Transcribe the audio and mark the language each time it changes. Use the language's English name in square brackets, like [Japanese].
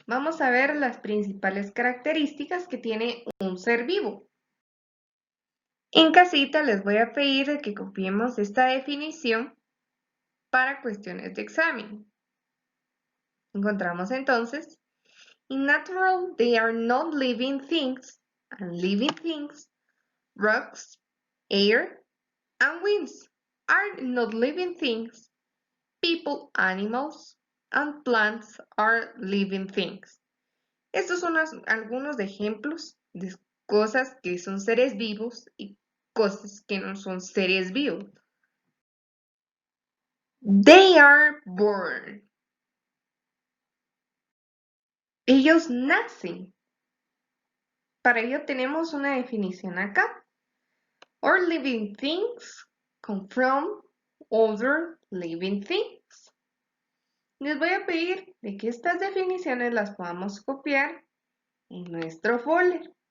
[Spanish] Vamos a ver las principales características que tiene un ser vivo. En casita les voy a pedir que copiemos esta definición para cuestiones de examen. Encontramos entonces, [English] in natural they are not living things, and living things, rocks, air, and winds are not living things. People, animals, and plants are living things. [Spanish] Estos son algunos ejemplos de cosas que son seres vivos y cosas que no son seres vivos. [English] They are born. [Spanish] Ellos nacen. Para ello tenemos una definición acá. [English] All living things come from other living things. [Spanish] Les voy a pedir de que estas definiciones las podamos copiar en nuestro folder.